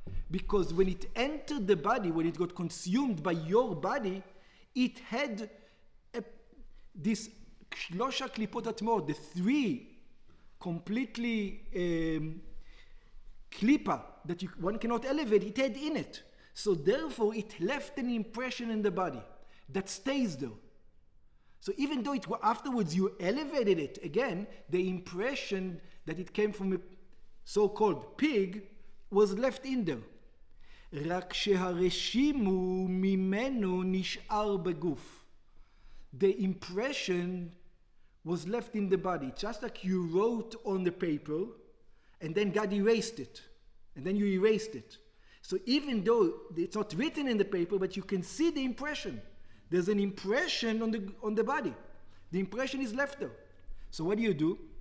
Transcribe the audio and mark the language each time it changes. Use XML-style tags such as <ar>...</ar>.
<en>Because when it entered the body, when it got consumed by your body, it had this</en> <he>shlosha klipot atmor,</he> <en>the three completely klipa that one cannot elevate, it had in it. So therefore it left an impression in the body that stays there. So even though afterwards you elevated it again, the impression that it came from a so-called pig was left in there.</en> <he>רק שהרשימו ממנו נשאר בגוף.</he> <en>The impression was left in the body, just like you wrote on the paper and then God erased it, and then you erased it. So even though it's not written in the paper, but you can see the impression. There's an impression on the body. The impression is left there. So what do?</en>